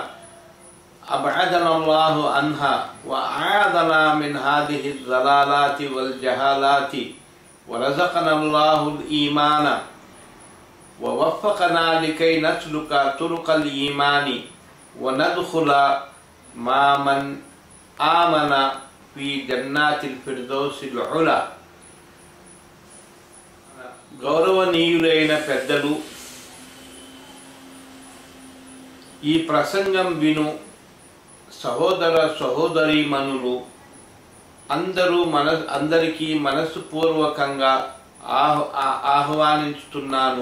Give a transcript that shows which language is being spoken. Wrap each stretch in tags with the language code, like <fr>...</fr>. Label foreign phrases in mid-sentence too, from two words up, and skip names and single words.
<ar>أبعدنا الله عنها وأعاذنا من هذه الضلالات والجهالات ورزقنا الله الإيمان ووفقنا لكي نسلك طرق الإيمان وندخل مع من آمن في جنات الفردوس العلى.</ar> <te>గౌరవనీయులైన పెద్దలు, ఈ ప్రసంగం విను సహోదర సహోదరీమణులు అందరికీ మనస్సుపూర్వకంగా ఆహ్వానించుతున్నాను.</te>